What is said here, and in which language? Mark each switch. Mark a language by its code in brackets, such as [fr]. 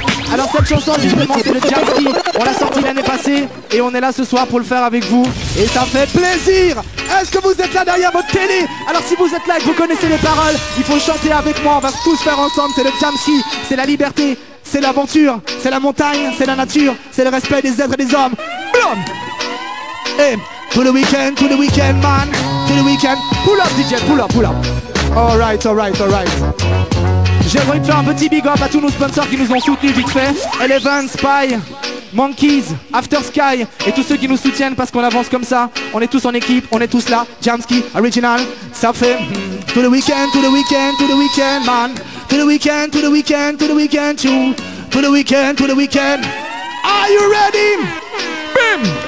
[fr] Alors cette chanson justement c'est le Jamski. On l'a sorti l'année passée et on est là ce soir pour le faire avec vous. Et ça fait plaisir. Est-ce que vous êtes là derrière votre télé? Alors si vous êtes là et que vous connaissez les paroles, il faut chanter avec moi, on va tous faire ensemble. C'est le Jamski, c'est la liberté, c'est l'aventure, c'est la montagne, c'est la nature, c'est le respect des êtres et des hommes. Blum. [en] Hey, to the weekend man, to the weekend. Pull up DJ, pull up. Alright. [fr] J'ai envie de faire un petit big up à tous nos sponsors qui nous ont soutenus vite fait. Eleven, Spy, Monkeys, After Sky et tous ceux qui nous soutiennent parce qu'on avance comme ça. On est tous en équipe, on est tous là. [en] Jamski, original, [fr] ça fait [en] to the weekend man. To the weekend too. To the weekend. Are you ready? Bim!